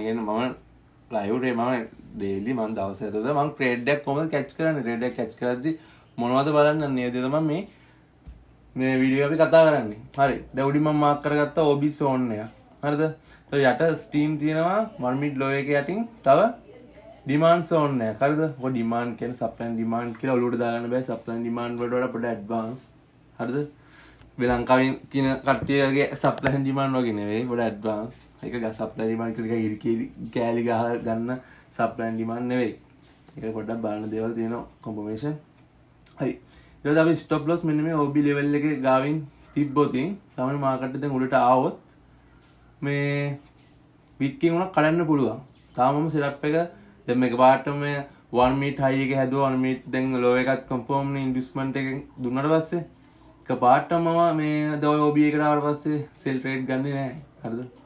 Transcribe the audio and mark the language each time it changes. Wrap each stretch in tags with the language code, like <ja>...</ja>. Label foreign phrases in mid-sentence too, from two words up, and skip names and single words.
<si>කියන්නේ මම</si> <en>live trade</en> <si>මම ඩේලි මම දවස් 7ද මම ට්‍රේඩ් එකක් කොහොමද කැච් කරන්නේ? ට්‍රේඩ් එකක් කැච් කරද්දි මොනවද බලන්න නේද තමයි මේ වීඩියෝ අපි කතා කරන්නේ. හරි. දැන් උඩින් මම මාක් කරගත්ත</si> <en>OB zone</en> <si>එක. හරිද? යට ස්ටීම් තියෙනවා</si> <en>1 minute low</en> <si>එක යටින් තව</si> <en>demand zone</en> <si>එක. හරිද? ඔය ඩිමාන්ඩ් කියන්නේ</si> <en>supply and demand</en> <si>කියලා ඔලුවට දාගන්න බෑ.</si> <en>supply and demand</en> <si>වලට වඩා පොඩ්ඩක් ඇඩ්වාන්ස්. හරිද? මේ ලංකාවෙන් කියන කට්ටියගේ</si> <en>supply and demand</en> <si>වගේ නෙවෙයි. පොඩ්ඩක් ඇඩ්වාන්ස්. ඒක</si> <en>supply and demand</en> <si>කියලා ඉරිකේ කෑලි ගහ ගන්න</si> <en>supply and demand</en> <si>නෙවෙයි. ඒක පොඩ්ඩක් බලන්න දේවල් තියෙනවා confirmation. හරි. ඊට පස්සේ අපි</si> <en>stop loss</en> <si>මෙන්න මේ</si> <en>OB level</en> <si>එකේ ගාවින් තිබ්බොතින් සාමාන්‍ය මාකට් එක දැන් උඩට ආවොත් මේ වික්කින් උනක් කඩන්න පුළුවන්. තාම මම setup එක දැන් මේක පාටම</si> <en>1 minute high</en> <si>එක හැදුවා 1 minute දැන් low එකත් confirm නේ inducement එකෙන් දුන්නාට පස්සේ එක පාටම මම මේ දැන් OB එකට ආවට පස්සේ</si> <en>sell trade</en> <si>ගන්නෙ නෑ. හරිද?</si>